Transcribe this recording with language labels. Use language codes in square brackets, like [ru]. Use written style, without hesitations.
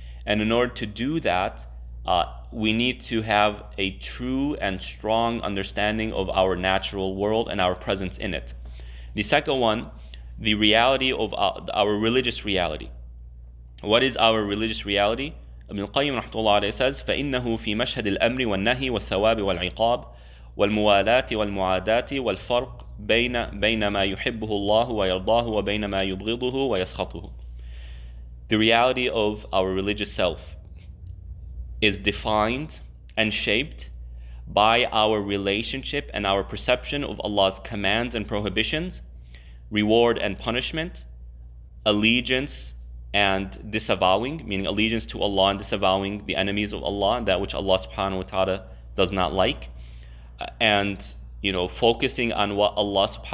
[en] And in order to do that, we need to have a true and strong understanding of our natural world and our presence in it. The second one, the reality of our religious reality. What is our religious reality? Ibn Qayyim rahmatullah alayhi says, [ar] فَإِنَّهُ فِي مَشْهَدِ الْأَمْرِ وَالنَّهِي وَالثَّوَابِ وَالْعِقَابِ وَالْمُوَالَاةِ وَالْمُعَادَاةِ وَالْفَرْقِ بَيْنَ مَا يُحِبُّهُ اللَّهُ وَيَرْضَاهُ وَبَيْنَ مَا يُبْغِضُهُ وَيَسْخَطُهُ. [en] The reality of our religious self is defined and shaped by our relationship and our perception of Allah's commands and prohibitions, reward and punishment, allegiance and disavowing, meaning allegiance to Allah and disavowing the enemies of Allah, that which Allah subhanahu wa ta'ala does not like, and focusing on what Allah